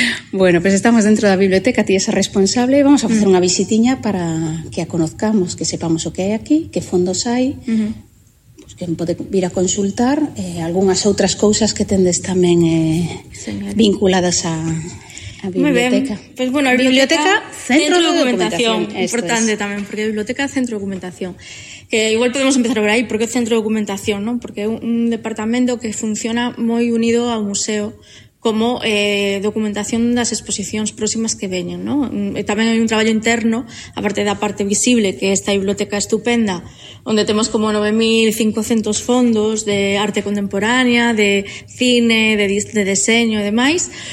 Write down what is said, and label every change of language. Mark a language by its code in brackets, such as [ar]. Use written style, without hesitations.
[gl] Bueno, pues estamos dentro da biblioteca, ti esa responsable. Vamos a facer unha visitinha para que a conozcamos, que sepamos o que hai aquí, que fondos hai, pues que pode vir a consultar, algunhas outras cousas que tendes tamén vinculadas a... biblioteca. [es] Pues bueno, biblioteca centro de documentación, importante es. También porque biblioteca centro de documentación. Igual podemos empezar por ahí, porque centro de documentación, ¿no? [gl] Porque é un departamento que funciona moi unido ao museo como documentación das exposicións próximas que veñen, ¿no? Tamén hai un traballo interno, aparte da parte visible, que é esta biblioteca estupenda, onde temos como 9.500 fondos de arte contemporánea, de cine, de deseño e demais.